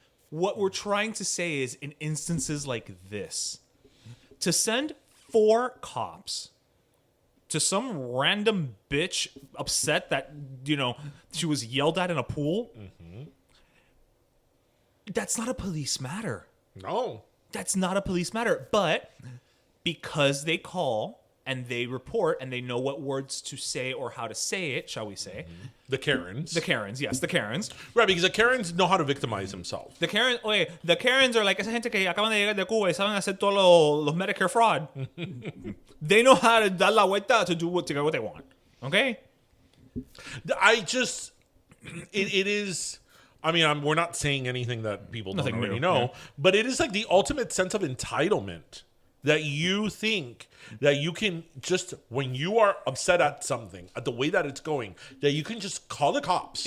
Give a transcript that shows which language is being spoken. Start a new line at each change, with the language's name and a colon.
English: What we're trying to say is, in instances like this, to send 4 cops to some random bitch upset that, you know, she was yelled at in a pool, that's not a police matter. No. That's not a police matter. But because they call and they report and they know what words to say or how to say it, shall we say. The Karens. The Karens, yes, the Karens. Right, because the Karens know how to victimize themselves. The Karens are like
Spanish: esa gente que acaban de llegar de Cuba y saben hacer todos los
English: Medicare fraud. They know how to
Spanish: dar la vuelta
English: to get what they want. Okay? It is... I mean, we're not saying anything that people don't already new, know, but it is like the ultimate sense of entitlement that you think that you can just, when you are upset at something, at the way that it's going, that you can just call the cops.